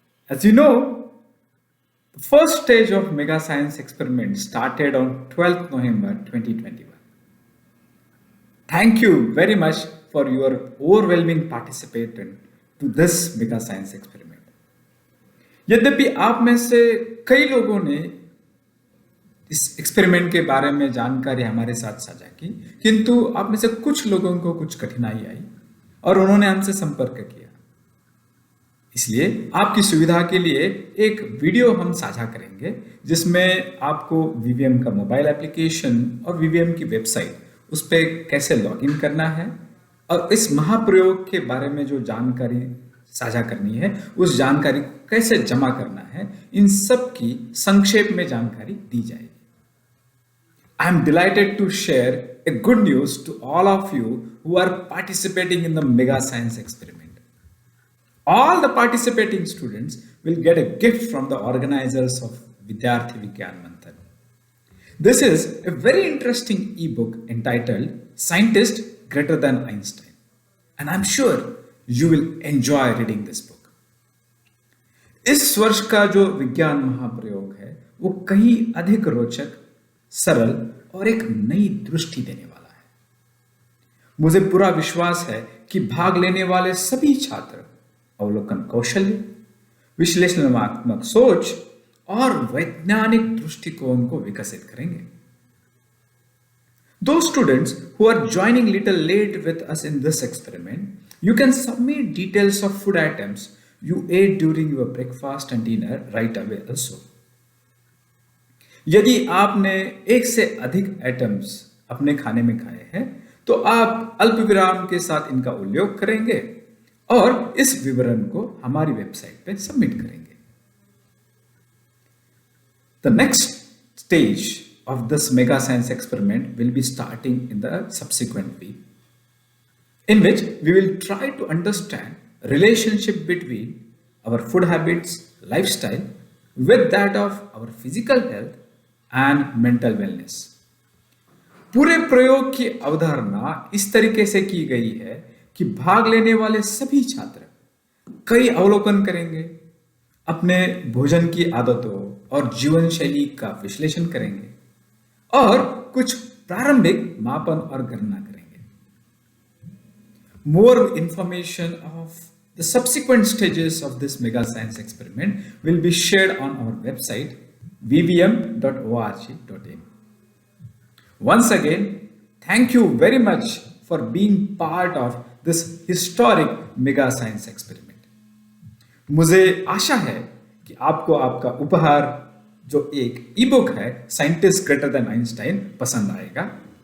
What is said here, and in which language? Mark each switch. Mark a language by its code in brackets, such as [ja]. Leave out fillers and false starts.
[en] As you know, the first stage of Mega Science Experiment started on 12th November 2021. Thank you very much for your overwhelming participation to this Mega Science Experiment. [hi] यद्यपि आप में से कई लोगों ने इस experiment के बारे में जानकारी हमारे साथ साझा की, किंतु आप में से कुछ लोगों को कुछ कठिनाई आई और उन्होंने हमसे संपर्क किया। इसलिए आपकी सुविधा के लिए एक वीडियो हम साझा करेंगे जिसमें आपको वीवीएम का मोबाइल एप्लीकेशन और वीवीएम की वेबसाइट उस पर कैसे लॉगिन करना है और इस महाप्रयोग के बारे में जो जानकारी साझा करनी है उस जानकारी को कैसे जमा करना है, इन सब की संक्षेप में जानकारी दी जाएगी। [en] I am delighted to share a good news to all of you who are participating in the Mega Science Experiment. All the participating students will get a gift from the organizers of Vidyarthi Vigyan Manthan. This is a very interesting ebook entitled Scientist Greater Than Einstein, and I'm sure you will enjoy reading this book. [hi] इस वर्ष का जो विज्ञान महाप्रयोग है वो कहीं अधिक रोचक, सरल और एक नई दृष्टि देने वाला है। मुझे पूरा विश्वास है कि भाग लेने वाले सभी छात्र अवलोकन कौशल्य, विश्लेषणात्मक सोच और वैज्ञानिक दृष्टिकोण को विकसित करेंगे। [en] Those students who are joining little late with us in this experiment, you can submit details of food items you ate during your breakfast and dinner right away also. [hi] यदि आपने एक से अधिक आइटम्स अपने खाने में खाए हैं तो आप अल्प विराम के साथ इनका उल्लेख करेंगे और इस विवरण को हमारी वेबसाइट पे सबमिट करेंगे। [en] The next stage of this Mega Science Experiment will be starting in the subsequent week, in which we will try to understand relationship between our food habits, lifestyle, with that of our physical health and mental wellness. [hi] पूरे प्रयोग की अवधारणा इस तरीके से की गई है कि भाग लेने वाले सभी छात्र कई अवलोकन करेंगे, अपने भोजन की आदतों और जीवन शैली का विश्लेषण करेंगे और कुछ प्रारंभिक मापन और गणना करेंगे। [en] More information of the subsequent stages of this Mega Science Experiment will be shared on our website vvm.org.in. Once again, thank you very much for being part of this historic Mega Science Experiment. [hi] मुझे आशा है कि आपको आपका उपहार जो एक ebook है scientist greater than Einstein पसंद आएगा।